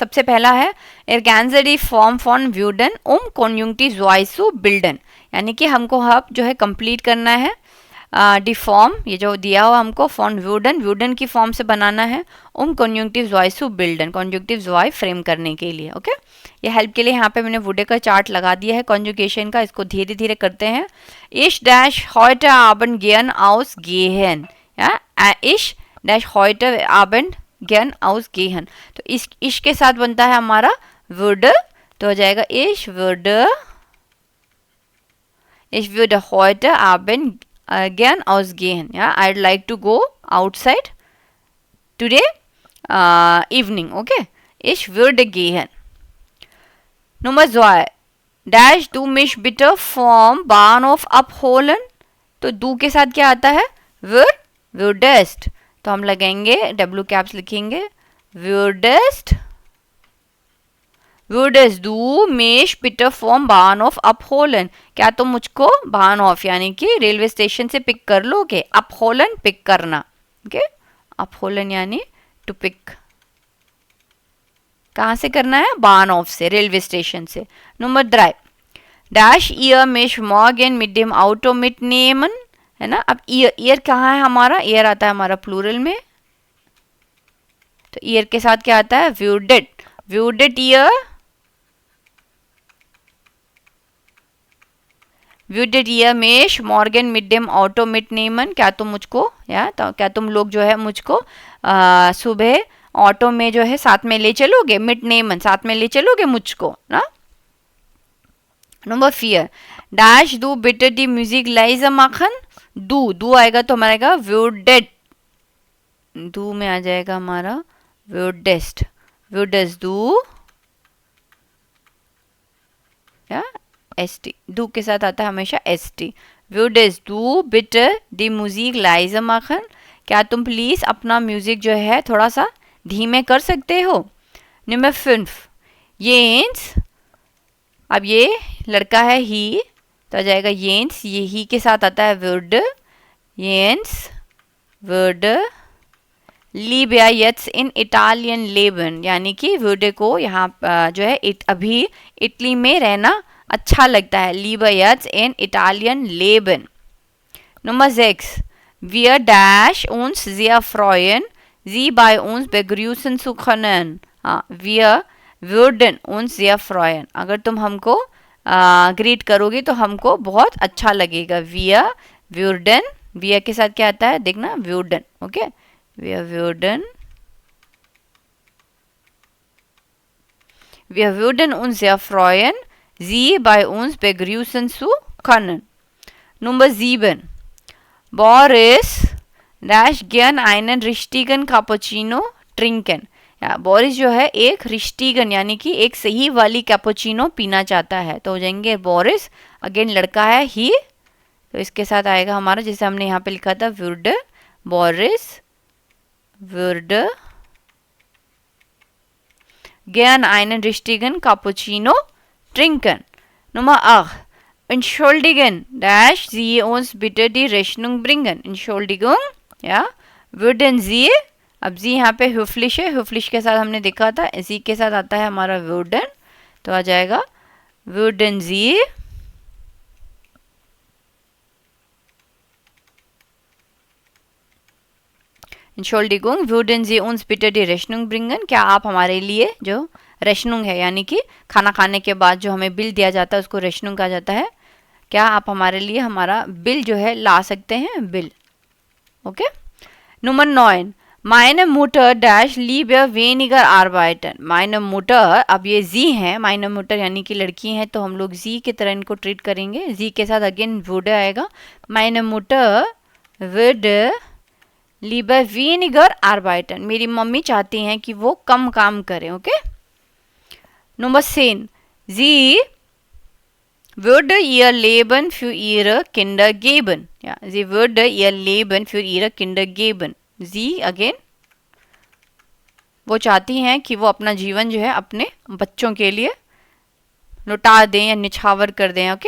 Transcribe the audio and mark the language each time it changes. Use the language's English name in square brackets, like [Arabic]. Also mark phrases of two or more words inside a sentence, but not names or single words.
[Hindi] सबसे पहला है [German] Ergänzen Form von würden Konjunktiv zwei bilden, [Hindi] यानी कि हमको हब जो है कंप्लीट करना है [German] die Form, [Hindi] ये जो दिया हुआ हमको [German] von würden [Hindi] की फॉर्म से बनाना है [German] Konjunktiv zwei bilden, [Hindi] कॉन्जुंक्टिव वॉइस फ्रेम करने के लिए। ओके ये हेल्प के लिए यहाँ पे मैंने वुडे का चार्ट लगा दिया है कॉन्जुगेशन का, इसको धीरे धीरे करते हैं। [German] इश डैश heute Abend gern ausgehen, या इश डैश heute Abend gern ausgehen, [Hindi] तो इश के साथ बनता है हमारा वुड, तो हो जाएगा [German] ich würd Ich würde heute Abend gern ausgehen. Ja, [English] I'd like to go outside today evening. [German] Okay. Ich würde gehen. Nummer 2. Dash du mich bitte vom Bahnhof abholen. [Hindi] तो du के साथ क्या आता है? würdest. तो हम लगेंगे W कैप्स लिखेंगे [German] würdest du mich bitte vom Bahnhof abholen. [Hindi] क्या तुम मुझको Bahnhof यानी कि रेलवे स्टेशन से पिक कर लोगे? abholen पिक करना. ओके abholen यानी [English] to pick. [Hindi] कहाँ से करना है? Bahnhof से, रेलवे स्टेशन से. नंबर 3. [German] Dash ihr mich morgen mit dem Auto mitnehmen. [Hindi] है ना. अब ईयर कहाँ है हमारा? ईयर आता है हमारा प्लूरल में. तो ईयर के साथ क्या आता है? [German] würdet ihr mich morgen mit dem Auto mitnehmen. [Hindi] क्या तुम मुझको तो क्या तुम लोग जो है मुझको सुबह ऑटो में जो है साथ में ले चलोगे? mitnehmen साथ में ले चलोगे मुझको ना. नंबर 4. [German] Dash du bitte die Musik leise machen. [Hindi] du आएगा तो हमारा आएगा würdet. du में आ जाएगा हमारा [German] würdest du [Hindi] या st. du के साथ आता है हमेशा st. [German] würdest du bitte die Musik leise machen. [Hindi] क्या तुम प्लीज अपना म्यूजिक जो है थोड़ा सा धीमे कर सकते हो? नंबर 5. येंस. अब ये लड़का है ही तो आ जाएगा येंस. ये ही के साथ आता है würde. येंस [German] würde liebe jetzt in Italien leben. [Hindi] यानी कि würde को यहाँ जो है अभी इटली में रहना अच्छा लगता है. [German] liebe jetzt in Italien leben. Nummer 6. Wir dash uns sehr freuen, Sie bei uns begrüßen zu können. हाँ, wir würden uns sehr freuen. [Hindi] अगर तुम हमको ग्रीट करोगी तो हमको बहुत अच्छा लगेगा. [German] wir würden. wir के [Hindi] साथ क्या आता है? देखना würden. [German] ओके wir würden uns sehr freuen, Sie bei uns begrüßen zu können. Nummer 7. Boris dash gern einen richtigen Cappuccino trinken. [Hindi] या बोरिस जो है एक रिश्तीगन यानी कि एक सही वाली कैपुचिनो पीना चाहता है. तो हो जाएंगे बोरिस. अगेन लड़का है ही तो इसके साथ आएगा हमारा जैसे हमने यहाँ पे लिखा था würde. [German] बोरिस würde gern einen richtigen Cappuccino trinken. Nummer 8. Entschuldigen, dash Sie uns bitte die Rechnung bringen. Entschuldigung, ja. Würden Sie, [Hindi] अब जी यहाँ पे höflich है. höflich के साथ हमने देखा था इसी के साथ आता है हमारा würden. [German] तो आ जाएगा würden Sie Entschuldigung, würden Sie uns bitte die Rechnung bringen? [Hindi] क्या आप हमारे लिए जो रेशनुंग है यानी कि खाना खाने के बाद जो हमें बिल दिया जाता है उसको रेशनुंग कहा जाता है. क्या आप हमारे लिए हमारा बिल जो है ला सकते हैं? बिल. ओके. नंबर 9. [German] Meine Mutter dash lieber weniger arbeiten. Meine Mutter, [Hindi] अब ये जी है. [German] meine Mutter [Hindi] यानी कि लड़की है तो हम लोग जी की तरह इनको ट्रीट करेंगे. जी के साथ अगेन würde आएगा. [German] Meine Mutter würde lieber weniger arbeiten. [Hindi] मेरी मम्मी चाहती हैं कि वो कम काम करें. ओके. [German] Nummer 10. Sie würde ihr Leben für ihre Kinder geben. Ja, sie würde ihr Leben für ihre Kinder geben. [Hindi] Sie again वो चाहती हैं कि वो अपना जीवन जो है अपने बच्चों के लिए लुटा दें या निछावर कर दें. ओके.